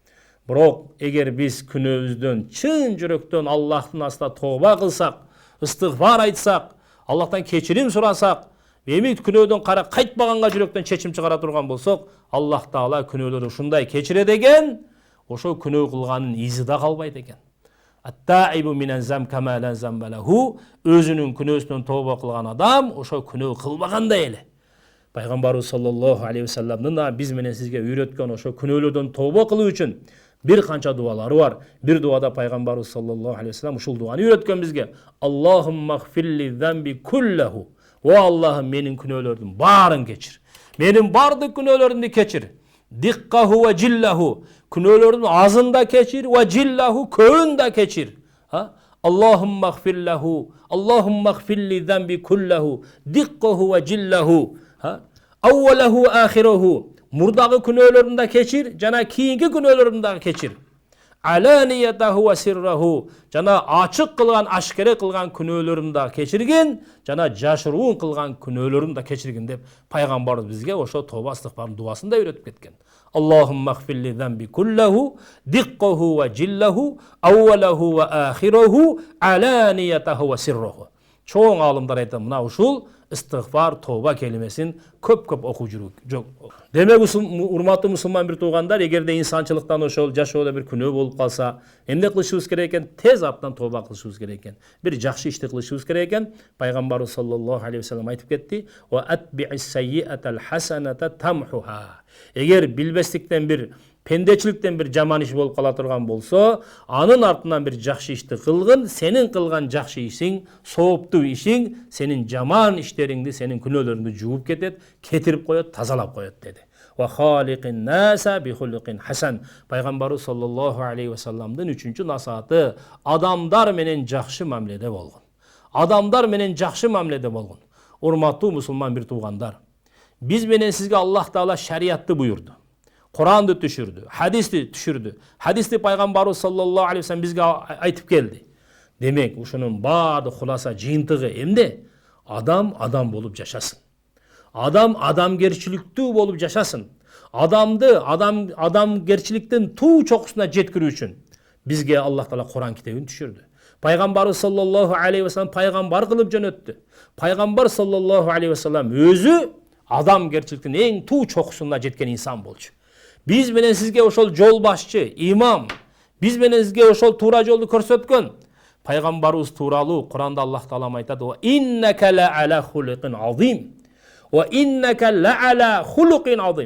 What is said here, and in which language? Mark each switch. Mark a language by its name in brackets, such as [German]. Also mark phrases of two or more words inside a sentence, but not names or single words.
[Kyrgyz] Бирок эгер биз күнөөбүздөн чын жүрөктөн Аллахтын астында тооба кылсак, ыстыгфар айтсак, Аллахтан кечирим сурасак, эми күнөөдөн кайтпаганга жүрөктөн чечим чыгара турган болсок, Аллах Таала күнөөлөрдү ушундай кечирет экен, ошо күнөө кылганын изи да калбайт экен. [Arabic] التائب من الذنب كمن لا ذنب له, [Kyrgyz] өзүнүн күнөөсүнөн тооба кылган адам ошо күнөө кылбагандай эле. Пайгамбарыбыз [Arabic] صلى الله عليه وسلم [Kyrgyz] биз менен сизге үйрөткөн ошо күнөөлөрдөн тооба кылуу үчүн бир канча дуалары бар. Бир дуада пайгамбарыбыз [Arabic] صلى الله عليه وسلم [Kyrgyz] ушул дуаны үйрөткөн бизге. [Arabic] اللهم اغفر لي ذنبي كله. [Kyrgyz] О Аллахым, менин күнөөлөрдүн баарын кечир. Менин бардык күнөөлөрүмдү кечир. [Arabic] دقه وجله. [Kyrgyz] Күнөөлөрдүн азын да кечир, [Arabic] وجله [Kyrgyz] көбүн да кечир. [Arabic] اللهم اغفر له. اللهم اغفر لي ذنبي كله. دقه وجله. أوله آخره. [Kyrgyz] Мурдагы күнөөлөрүн да кечир, жана кийинки күнөөлөрүн да кечир. [Arabic] علانيته وسره. [Kyrgyz] Жана ачык кылган, ашкере кылган күнөөлөрүн да кечирген, жана жашыруун кылган күнөөлөрүн да кечирген деп пайгамбарыбыз бизге ошо тооба ыстыгфардын дуасын да үйрөтүп кеткен. [Arabic] اللهم اغفر لي ذنبي كله، دقه وجله، أوله وآخره، علانيته وسره. [Kyrgyz] Чоң алымдар айтат, мына ушул ыстыгфар, тооба келимесин көп-көп окуп жүрүү жок. Демек, урматтуу мусулман бир туугандар, эгерде инсанчылыктан ошол жашоодо бир күнөө болуп калса, эмне кылышыбыз керек экен? Тез аптан тооба кылышыбыз керек экен. Бир жакшы ишти кылышыбыз керек экен. Пайгамбарыбыз [Arabic] صلى الله عليه وسلم [Kyrgyz] айтып кетти: [Arabic] "وأتبع السيئة الحسنة تمحها." [Kyrgyz] Эгер билбестиктен бир пендечиликтен бир жаман иш болуп кала турган болсо, анын артынан бир жакшы ишти кылгын, сенин кылган жакшы ишиң, сооптуу ишиң, сенин жаман иштериңди, сенин күнөөлөрүңдү жууп кетет, кетирип коет, тазалап коет деди. [Arabic] وخالق الناس بخلق حسن. [Kyrgyz] Пайгамбарыбыз [Arabic] صلى الله عليه وسلم [Kyrgyz] 3-чү насааты адамдар менен жакшы мамиледе болгон. Адамдар менен жакшы мамиледе болгон. Урматтуу мусулман бир туугандар, биз менен сизге Аллах Таала шариатты буйурду. Құранды түшүрдү, хадисти түшүрдү. Хадисти пайгамбарыбыз [Arabic] صلى الله عليه وسلم [Kyrgyz] бизге айтып келди. Демек, ушунун баарды хуласа жыйынтыгы эмне? Адам болуп жашасын. Адамгерчиликтүү болуп жашасын. Адамгерчиликтин туу чокусуна жеткирүү үчүн бизге Аллах Таала Куран китебин түшүрдү. Пайгамбарыбыз [Arabic] صلى الله عليه وسلم [Kyrgyz] пайгамбар кылып жөнөттү. Пайгамбар [Arabic] صلى الله عليه وسلم [Kyrgyz] өзү адамгерчиликтин эң туу чокусуна жеткен инсан болчу. Биз менен сизге ошол жол башчы, имам, биз менен сизге ошол туура жолду көрсөткөн пайгамбарыбыз тууралуу Куранда Аллах Таала айтат: [Arabic] "وإنك لعلى خلق عظيم." وإنك لعلى خلق عظيم.